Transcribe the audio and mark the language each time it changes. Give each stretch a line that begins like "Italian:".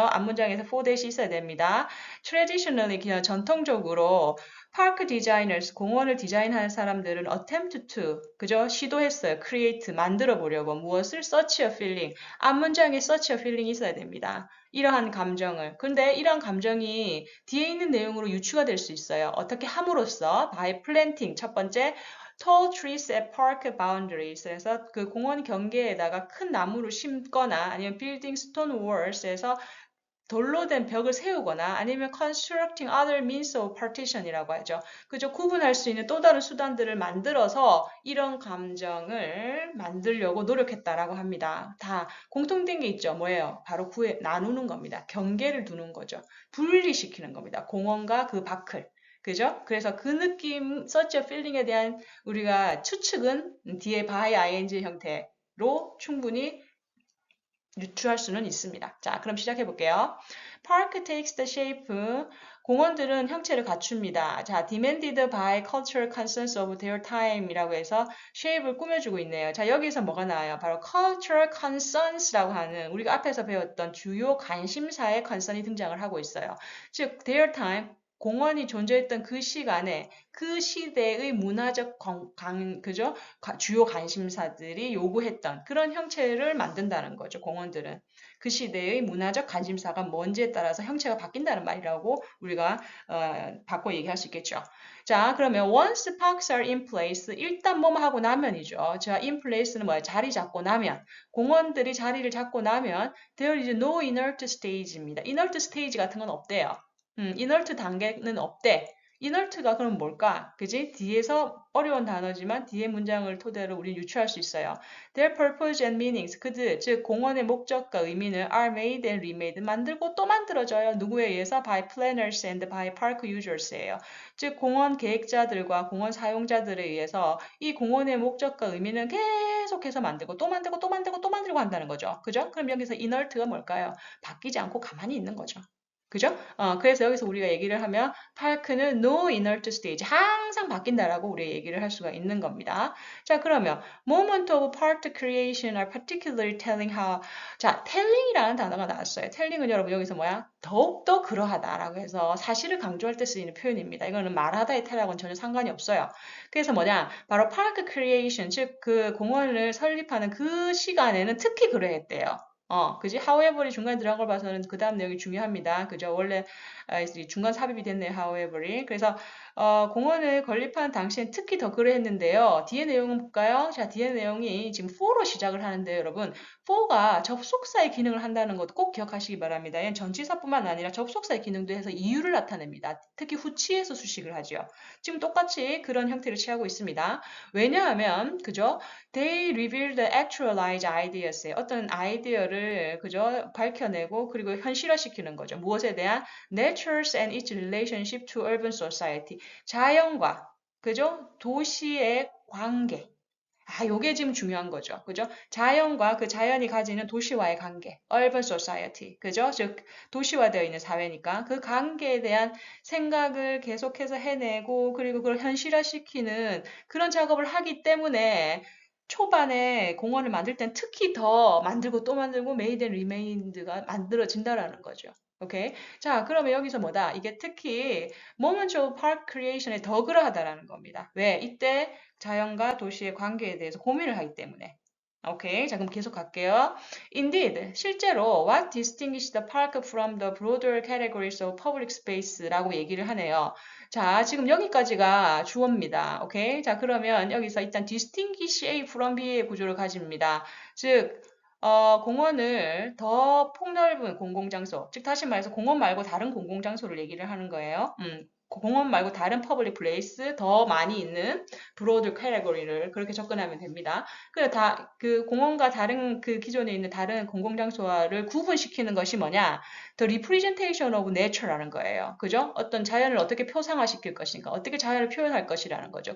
Korean: 앞문장에서 for that이 있어야 됩니다.
English: Traditionally,
Korean: 그냥 전통적으로 파크 디자이너스, 공원을 디자인하는 사람들은
English: attempt to,
Korean: 그죠? 시도했어요.
English: create,
Korean: 만들어 보려고. 무엇을?
English: such a feeling.
Korean: 앞문장에
English: such a feeling
Korean: 이 있어야 됩니다. 이러한 감정을. 근데 이러한 감정이 뒤에 있는 내용으로 유추가 될 수 있어요. 어떻게 함으로써
English: by planting,
Korean: 첫 번째
English: tall trees at park boundaries.
Korean: 그래서 그 공원 경계에다가 큰 나무를 심거나 아니면
English: building stone walls
Korean: 에서 돌로 된 벽을 세우거나 아니면
English: constructing other means of partition
Korean: 이라고 하죠. 그죠? 구분할 수 있는 또 다른 수단들을 만들어서 이런 감정을 만들려고 노력했다라고 합니다. 다 공통된 게 있죠. 뭐예요? 바로 나누는 겁니다. 경계를 두는 거죠. 분리시키는 겁니다. 공원과 그 밖을. 그죠? 그래서 그 느낌,
English: such a feeling
Korean: 에 대한 우리가 추측은 뒤에 by ing 형태로 충분히 유추할 수는 있습니다. 자, 그럼 시작해 볼게요.
English: Park takes the shape.
Korean: 공원들은 형체를 갖춥니다.
English: 자, demanded by cultural concerns of their time
Korean: 이라고 해서
English: shape을
Korean: 꾸며주고 있네요. 자, 여기서 뭐가 나와요? 바로
English: cultural concerns
Korean: 라고 하는 우리가 앞에서 배웠던 주요 관심사의 concern이 등장을 하고 있어요. 즉, their time, 공원이 존재했던 그 시간에 그 시대의 문화적 그죠? 주요 관심사들이 요구했던 그런 형체를 만든다는 거죠. 공원들은. 그 시대의 문화적 관심사가 뭔지에 따라서 형체가 바뀐다는 말이라고 우리가 바꿔 얘기할 수 있겠죠. 자, 그러면
English: once parks are in place,
Korean: 일단 뭐뭐 하고 나면이죠. 자, in place는 뭐야? 자리 잡고 나면. 공원들이 자리를 잡고 나면
English: there is no inert stage
Korean: 입니다. inert stage 같은 건 없대요. inert 단계는 없대. inert가 그럼 뭘까? 그지? 뒤에서 어려운 단어지만 뒤에 문장을 토대로 우리는 유추할 수 있어요.
English: Their purpose and meanings,
Korean: 그들, 즉 공원의 목적과 의미는
English: are made and remade,
Korean: 만들고 또 만들어져요. 누구에 의해서?
English: By planners and by park users
Korean: 예요. 즉 공원 계획자들과 공원 사용자들에 의해서 이 공원의 목적과 의미는 계속해서 만들고 또 만들고 또 만들고 또 만들고 한다는 거죠. 그죠? 그럼 여기서 inert가 뭘까요? 바뀌지 않고 가만히 있는 거죠. 그죠? 그래서 여기서 우리가 얘기를 하면 파크는
English: no inert stage,
Korean: 항상 바뀐다라고 우리가 얘기를 할 수가 있는 겁니다. 자, 그러면
English: moment of part creation are particularly telling how.
Korean: 자, telling이라는 단어가 나왔어요. telling은 여러분 여기서 뭐야? 더욱더 그러하다라고 해서 사실을 강조할 때 쓰이는 표현입니다. 이거는 말하다의 tell하고는 전혀 상관이 없어요. 그래서 뭐냐? 바로 park creation, 즉 그 공원을 설립하는 그 시간에는 특히 그러했대요. 그지? however이 중간에 들어간 걸 봐서는 그 다음 내용이 중요합니다. 그죠? 원래 중간 삽입이 됐네요. however이. 그래서 공원을 건립한 당시엔 특히 더 그러했는데요. 뒤에 내용은 볼까요? 자, 뒤에 내용이 지금 for로 시작을 하는데 여러분 for가 접속사의 기능을 한다는 것도 꼭 기억하시기 바랍니다. 얘는 전치사뿐만 아니라 접속사의 기능도 해서 이유를 나타냅니다. 특히 후치에서 수식을 하죠. 지금 똑같이 그런 형태를 취하고 있습니다. 왜냐하면 그죠?
English: They reveal the actualized ideas.
Korean: 어떤 아이디어를 그죠? 밝혀내고 그리고 현실화시키는 거죠. 무엇에 대한
English: nature and its relationship to urban society.
Korean: 자연과 그죠? 도시의 관계. 요게 지금 중요한 거죠. 그죠? 자연과 그 자연이 가지는 도시와의 관계, urban society. 그죠? 즉, 도시화되어 있는 사회니까 그 관계에 대한 생각을 계속해서 해내고 그리고 그걸 현실화시키는 그런 작업을 하기 때문에 초반에 공원을 만들 땐 특히 더 만들고 또 만들고
English: made and remained
Korean: 가 만들어진다라는 거죠. 오케이. 자, 그러면 여기서 뭐다? 이게 특히 Moments of Park Creation에 더 그러하다라는 겁니다. 왜? 이때 자연과 도시의 관계에 대해서 고민을 하기 때문에. 오케이. 자, 그럼 계속 갈게요.
English: Indeed,
Korean: 실제로
English: what distinguishes the park from the broader categories of public space
Korean: 라고 얘기를 하네요. 자, 지금 여기까지가 주어입니다. 오케이. 자, 그러면 여기서 일단 distinguish A from B의 구조를 가집니다. 즉, 공원을 더 폭넓은 공공장소, 즉 다시 말해서 공원 말고 다른 공공장소를 얘기를 하는 거예요. 공원 말고 다른 퍼블릭 플레이스 더 많이 있는 브로드 캐테고리를 그렇게 접근하면 됩니다. 그래 그 공원과 다른 그 기존에 있는 다른 공공장소를 구분시키는 것이 뭐냐?
English: The representation of nature
Korean: 라는 거예요. 그죠? 어떤 자연을 어떻게 표상화시킬 것인가, 어떻게 자연을 표현할 것이라는 거죠.